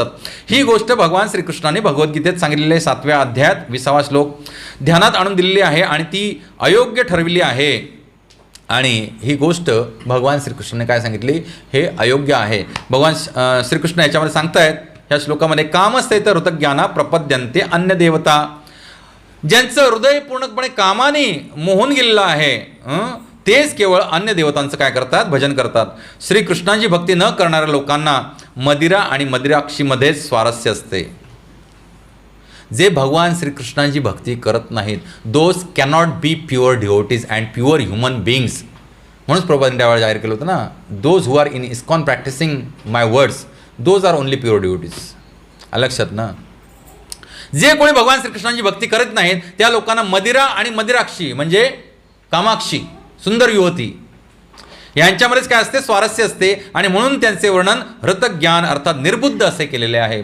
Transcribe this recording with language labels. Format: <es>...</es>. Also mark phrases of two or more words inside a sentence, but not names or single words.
<mr>ही गोष्ट भगवान श्रीकृष्णाने भगवद्गीतेत सांगितलेले 7व्या अध्यायात 20वा श्लोक ध्यानात आणून दिलेली आहे आणि ती अयोग्य ठरविली आहे. आणि ही गोष्ट भगवान श्रीकृष्णाने काय सांगितली, हे अयोग्य आहे. भगवान श्रीकृष्ण याच्यामध्ये सांगतायत ह्या श्लोकामध्ये,</mr> <sa>कामस्ते तर ऋतज्ञाना प्रपद्यन्ते अन्य देवता.</sa> <mr>ज्यांचं हृदय पूर्णपणे कामाने मोहून गेलेलं आहे तेच केवळ अन्य देवतांचं काय करतात, भजन करतात. श्रीकृष्णाची भक्ती न करणाऱ्या लोकांना मदिरा आणि मदिराक्षीमध्येच स्वारस्य असते. जे भगवान श्रीकृष्णांची भक्ती करत नाहीत,</mr> <en>those cannot be pure devotees and pure human beings.</en> <mr>म्हणूनच प्रभुपादांनी त्यावेळेला जाहीर केलं होतं ना,</mr> <en>those who are in ISKCON practicing my words those are only pure devotees.</en> <mr>लक्षात ना, जे कोणी भगवान श्रीकृष्णांची भक्ती करत नाहीत त्या लोकांना मदिरा आणि मदिराक्षी म्हणजे कामाक्षी सुंदर युवती यांच्यामध्येच काय असते, स्वारस्य असते. आणि म्हणून त्यांचे वर्णन हृतज्ञान अर्थात निर्बुद्ध असे केलेले आहे.</mr>